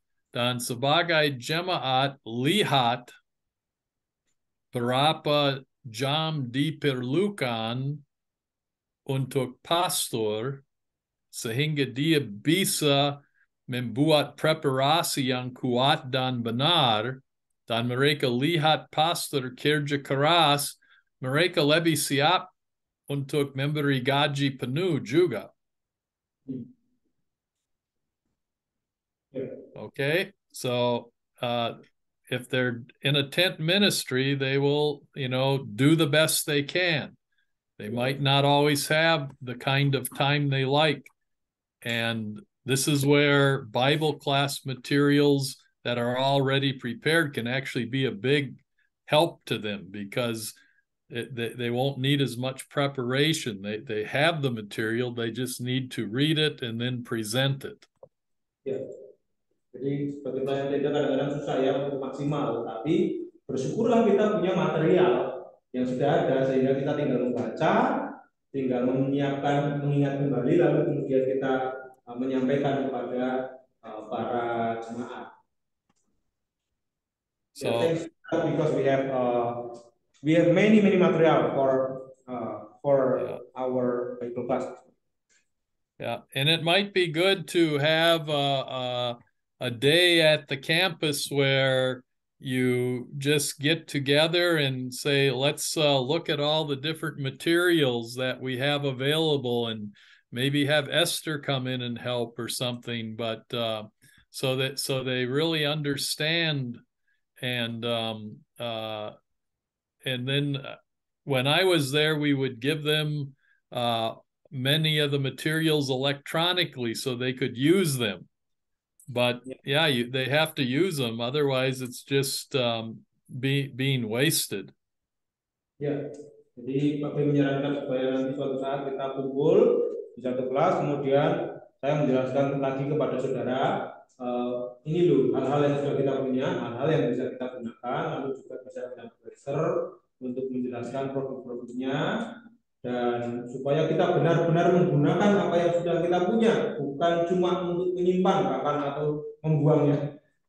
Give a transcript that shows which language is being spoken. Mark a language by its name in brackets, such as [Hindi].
[Indonesian] Dan sebagai jemaat, lihat berapa jam diperlukan untuk pastor sehingga dia bisa membuat preparasi yang kuat dan benar, dan mereka lihat pastor kerja keras, mereka lebih siap untuk memberi gaji penuh juga. [English] Okay, so if they're in a tent ministry, they will, do the best they can. They might not always have the kind of time they like. And this is where Bible class materials that are already prepared can actually be a big help to them, because they won't need as much preparation. They have the material, they just need to read it and then present it. [Indonesian] Ya. Jadi seperti pelayanan tenda kadang-kadang susah ya untuk maksimal, tapi bersyukurlah kita punya material yang sudah ada sehingga kita tinggal membaca, tinggal menyiapkan, mengingat kembali, lalu kemudian kita menyampaikan kepada para jemaat. [English] So, thanks because we have many material for our Bible class. Yeah, and it might be good to have a day at the campus where you just get together and say, let's look at all the different materials that we have available, and maybe have Esther come in and help or something, but so they really understand. And then when I was there, we would give them many of the materials electronically so they could use them. But they have to use them, otherwise it's just being wasted. [Indonesian] Ya, jadi Pak B menyarankan supaya nanti suatu saat kita kumpul di satu kelas, kemudian saya menjelaskan lagi kepada saudara, ini loh hal-hal yang sudah kita punya, hal-hal yang bisa kita gunakan, lalu juga bisa ada profesor untuk menjelaskan produk-produknya, dan supaya kita benar-benar menggunakan apa yang sudah kita punya, bukan cuma untuk menyimpan bahkan atau membuangnya.